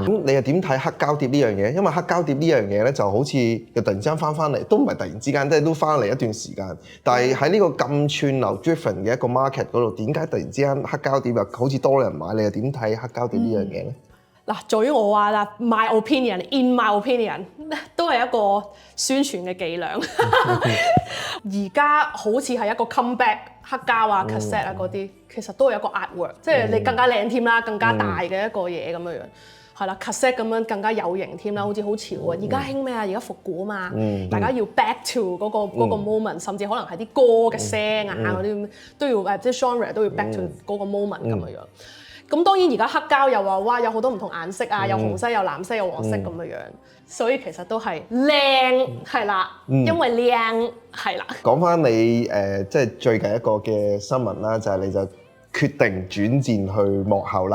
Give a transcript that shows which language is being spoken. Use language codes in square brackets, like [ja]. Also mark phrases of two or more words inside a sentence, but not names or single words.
[yue] 咁你又點睇黑膠碟呢樣嘢？因為黑膠碟呢樣嘢咧就好似又突然之間翻嚟，都唔係突然之間，即係都翻嚟一段時間。但係喺呢個咁串流 driven 嘅一個 market 嗰度，點解突然之間黑膠碟又好似多人買？你又點睇黑膠碟呢樣嘢咧？嗱，在於我話啦 ， [en] my opinion，in my opinion， [yue] 都係一個宣傳嘅伎倆。而家好似係一個 comeback 黑膠啊、cassette 啊嗰啲，其實都係一個 artwork，即係你更加靚添啦，更加大嘅一個嘢咁樣樣。係啦 ，cassette 咁樣更加有型添啦，好似好潮啊！而家興咩啊？而家復古啊嘛，大家要 [en] back to [yue] 嗰個 moment，甚至可能係啲歌嘅聲啊嗰啲都要即係 genre 都要 [en] back to [yue] 嗰個 moment 咁樣樣。咁當然而家黑膠又話哇有好多唔同顏色啊，有紅色、有藍色、有黃色咁樣樣，所以其實都係靚係啦，因為靚係啦。講翻你即係最近一個嘅新聞啦，就係你就決定轉戰去幕後啦。